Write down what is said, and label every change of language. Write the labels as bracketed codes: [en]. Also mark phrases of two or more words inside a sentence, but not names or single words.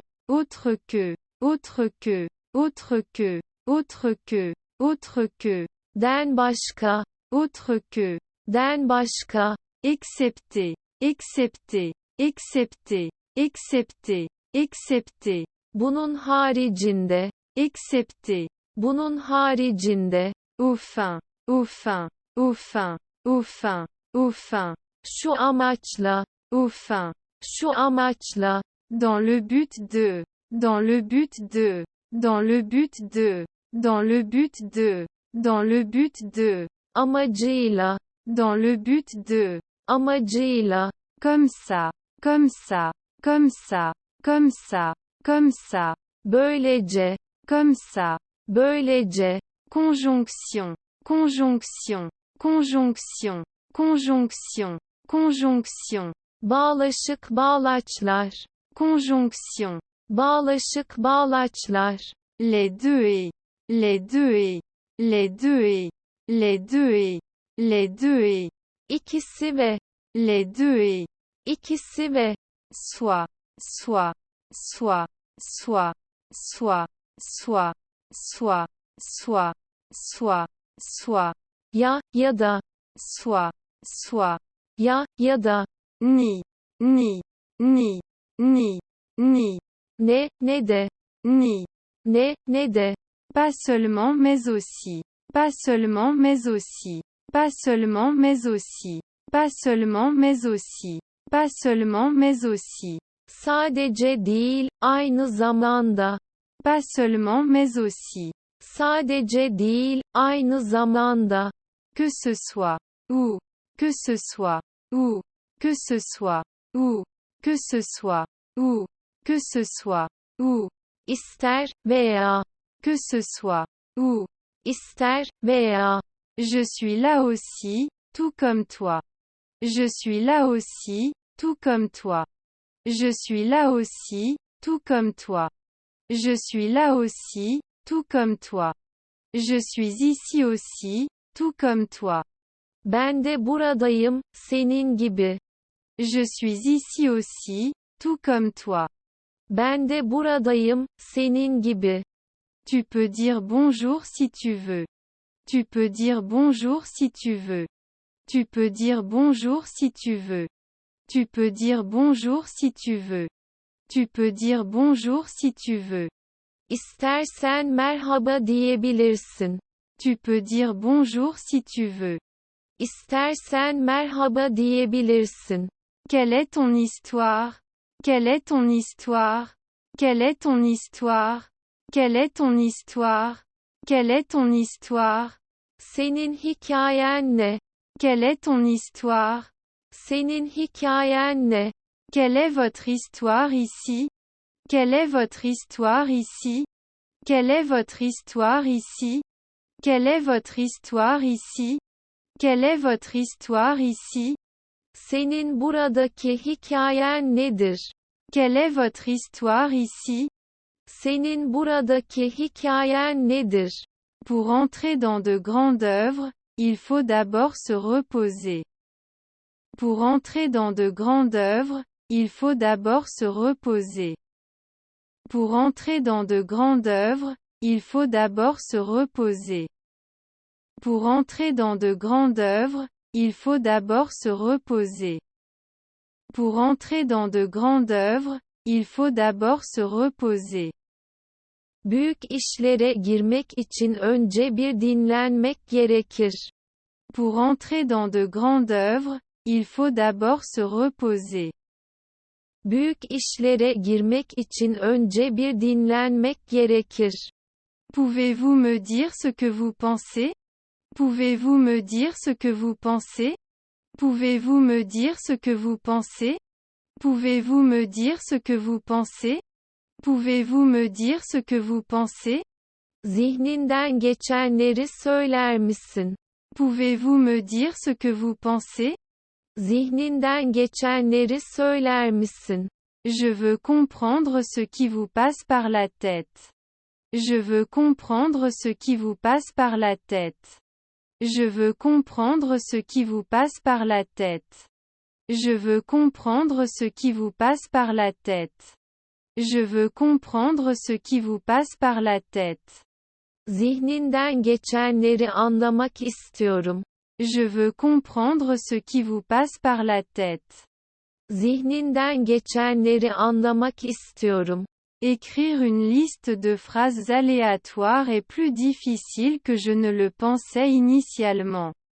[fr] autre que, autre que, autre que, autre que, autre que, [tr] den başka, [fr] autre que, [tr] den başka, [fr] excepté, excepté, excepté, excepté, excepté, [tr] bunun haricinde, [fr] excepté, [tr] bunun haricinde, [fr] au fin, au fin, au fin, au fin, au fin, [tr] şu amaçla, [fr] au fin, [tr] şu amaçla, [fr] dans le but de, dans le but de, dans le but de, dans le but de, dans le but de, [tr] amacıyla, [fr] dans le but de, [tr] amacıyla, [fr] comme ça, comme ça, comme ça, comme ça, comme ça, [tr] böylece, [fr] comme ça, [tr] böylece, [fr] conjonction, conjonction, conjonction, conjonction, conjonction, [tr] bağlaşık bağlaçlar, [fr] conjonction, [tr] bağlaşık bağlaçlar, [fr] les deux et, les deux et, les deux et, les deux et, les deux et, [tr] ikisi ve, [fr] les deux et, [tr] ikisi ve, [fr] soit, soit, soit, soit, soit, soit, soit, soit, soit, soit, [tr] ya, ya da, [fr] soit, soit, [tr] ya, ya da, [fr] ni, ni, ni, ni, ni, [tr] ne, ne de, [fr] ni, [tr] ne, ne de, [fr] pas seulement mais aussi, pas seulement mais aussi, pas seulement mais aussi, pas seulement mais aussi, pas seulement mais aussi, [tr] sadece değil, aynı zamanda, [fr] pas seulement mais aussi, [tr] sadece değil, aynı zamanda, [fr] que ce soit, ou, que ce soit, ou, que ce soit, ou, que ce soit, ou, que ce soit, ou, [tr] ister veya, [fr] que ce soit, ou, [tr] ister veya, [fr] je suis là aussi, tout comme toi. Je suis là aussi, tout comme toi. Je suis là aussi, tout comme toi. Je suis là aussi, tout comme toi. Je suis ici aussi, tout comme toi. [tr] ben de buradayım, senin gibi, [fr] Je suis ici aussi, tout comme toi. [tr] ben de buradayım, senin gibi, [fr] Tu peux dire bonjour si tu veux. Tu peux dire bonjour si tu veux. Tu peux dire bonjour si tu veux. Tu peux dire bonjour si tu veux. Tu peux dire bonjour si tu veux. [tr] İstersen merhaba diyebilirsin. [fr] Tu peux dire bonjour si tu veux. [tr] İstersen merhaba diyebilirsin. [fr] Quelle est ton histoire? Quelle est ton histoire? Quelle est ton histoire? Quelle est ton histoire? Quelle est ton histoire? [tr] Senin hikayen ne? [fr] Quelle est ton histoire? [tr] Senin hikayen ne? [fr] Quelle est votre histoire ici? Quelle est votre histoire ici? Quelle est votre histoire ici? Quelle est votre histoire ici? Quelle est votre histoire ici? [tr] Senin buradaki hikayen nedir? [fr] Quelle est votre histoire ici? [tr] Senin buradaki hikayen nedir? [fr] Pour entrer dans de grandes œuvres, il faut d'abord se reposer. Pour entrer dans de grandes œuvres, il faut d'abord se reposer. Pour entrer dans de grandes œuvres, il faut d'abord se reposer. Pour entrer dans de grandes œuvres, il faut d'abord se reposer. Pour entrer dans de grandes œuvres, il faut d'abord se reposer. [tr] Büyük işlere girmek için önce bir dinlenmek gerekir. [fr] Pour entrer dans de grandes œuvres, il faut d'abord se reposer. [tr] Büyük işlere girmek için önce bir dinlenmek gerekir. [fr] Pouvez-vous me dire ce que vous pensez? Pouvez-vous me dire ce que vous pensez? Pouvez-vous me dire ce que vous pensez? Pouvez-vous me dire ce que vous pensez? Pouvez-vous me dire ce que vous pensez? [tr] Zihninden geçenleri söyler misin? [fr] Pouvez-vous me dire ce que vous pensez? [tr] Zihninden geçenleri söyler misin? [fr] Je veux comprendre ce qui vous passe par la tête. Je veux comprendre ce qui vous passe par la tête. Je veux comprendre ce qui vous passe par la tête. Je veux comprendre ce qui vous passe par la tête. Je veux comprendre ce qui vous passe par la tête. [tr] Zihninden geçenleri anlamak istiyorum. [fr] Je veux comprendre ce qui vous passe par la tête. [tr] Zihninden geçenleri anlamak istiyorum. [fr] Écrire une liste de phrases aléatoires est plus difficile que je ne le pensais initialement.